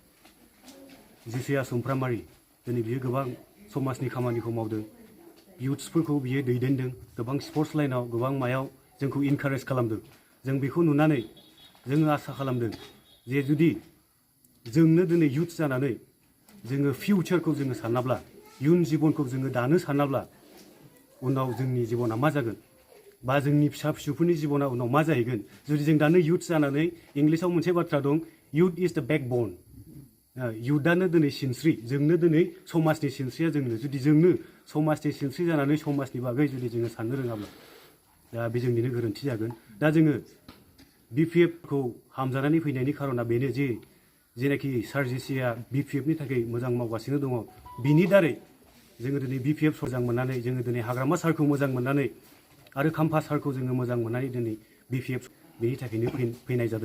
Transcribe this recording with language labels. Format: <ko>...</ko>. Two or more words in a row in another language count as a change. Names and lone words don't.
<brx>जिसिया सुमफ्रामारि दिनै बियो गोबां समाजनि खामानिखौ मावदों इयुथ्सफोरखौ बियो दैदेनदों गोबां स्पर्ट्स लाइनाव गोबां मायाव जोंखौ इनकारेज खालामदों जों बेखौ नुनानै जोङो आसा खालामदों जे जुदि जोंनो दिनै इयुथ जानानै जोङो फिउचारखौ जोङो सानाब्ला इयुन जिबनखौ जोङो दानो सानाब्ला उनाव जोंनि जिबना मा जागोन बा जोंनि फिसा फिसौफोरनि जिबना उनाव मा जाहैगोन जुदि जों दानो इयुथ जानानै इंलिसाव मोनसे बाथ्रा दं</brx> <en>youth is the backbone.</en> <brx>Youthआनो दिनै सिनस्रि, जोंनो दिनै समाजनि सिनस्रिया जोंनो, जुदि जोंनो समाजनि सिनस्रि जानानै समाजनि बागै जुदि जोङो साननो रोङाब्ला दा बे जोंनिनो गोरोन्थि जागोन। दा जोङो BPF खौ हामजानानै फैनायनि खारना बेनो जे जेनाखि सार जेसिया BPF नि थाखाय मोजां मावगासिनो दङ, बिनि दारै जोङो दिनै BPF मोजां मोननानै, जोङो दिनै हाग्रामा सारखौ मोजां मोननानै आरो खाम्फा सारखौ जोङो मोजां मोननानै दिनै BPF बेनि थाखायनो फैनाय जादों।</brx>